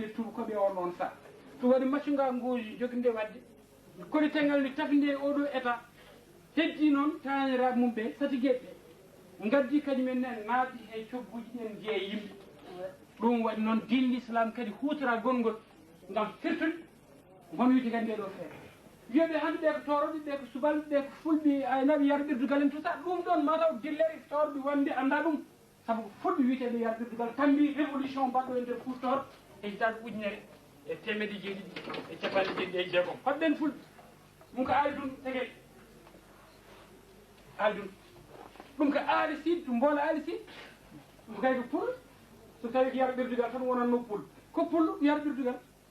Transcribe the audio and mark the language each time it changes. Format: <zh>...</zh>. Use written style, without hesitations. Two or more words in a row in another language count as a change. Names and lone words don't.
<ff>e tubakoɓe on ɗon saa so waɗi maccuga ngoji jokkinde wadde kolitengal ni tafide oɗo état heddi noon taniraɓe mum ɓe satigueɓe ɓe gaddi kañumen ne naati e cogguji ɗen jeeya yimɓe ɗum waɗi noon diine l'islam kadi hutora gongol ngam firtude gon wiide kadi ndeɗo feere wiyoɓe hande ɓe ko toroɓe ɓe ko subalɓe ɓe ko fulɓe aynaɓe yar ɓirdugal</ff> <fr>en tout ça</fr> <ff>ɗum ɗon mataw dillere tawrɓe wonde anda ɗum saabu ko fulɓe wiyeteɓe yar ɓirdugal tambi révolution mbaɗɗo e nder Fouta e hitaɗe ujunere e temedde jeeɗiɗi e capanɗe jeeɗiɗi e jeegom hoɗɓen fulɓe ɗum ko aali ɗum tegel aali ɗum ɗum ko aali siid ɗum mboola aali siid ɗum kay ko pullo so tawi ko yara ɓirdugal tan wonanno pullo ko pullo yara ɓirdugal</ff>